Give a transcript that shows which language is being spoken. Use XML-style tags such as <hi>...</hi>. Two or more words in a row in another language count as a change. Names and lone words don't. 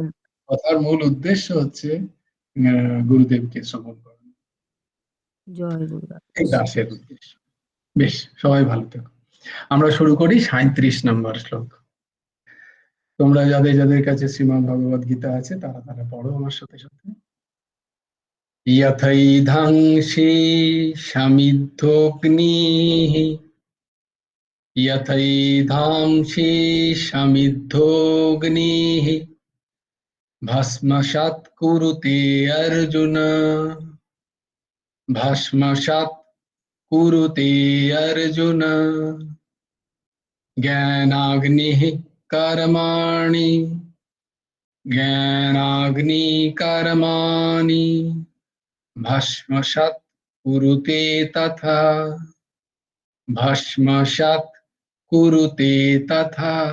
<bn>কথার মূল উদ্দেশ্য হচ্ছে গুরুদেবকে শ্রবণ করা, জয় গুরু এই রাধেশ্যাম। দাসের উদ্দেশ্য। বেশ, সবাই ভালো থেকো। আমরা শুরু করি 37 নম্বর শ্লোক। তোমরা যাদের যাদের কাছে শ্রীমদ্ ভগবদ গীতা আছে, তারা তারা পড়ো আমার সাথে সাথে।</bn> <sa>यथैधांसि शमिद्धोऽग्निः, यथैधांसि शमिद्धोऽग्निः, भस्मसात् कुरुते अर्जुन। ভস্মসাৎ কুরুতে অর্জুন জ্ঞানাগ্নিঃ কর্মাণি জ্ঞানাগ্নি কর্মাণি ভস্মসাৎ কুরুতে তথা ভস্মসাৎ কুরুতে তথা।</sa>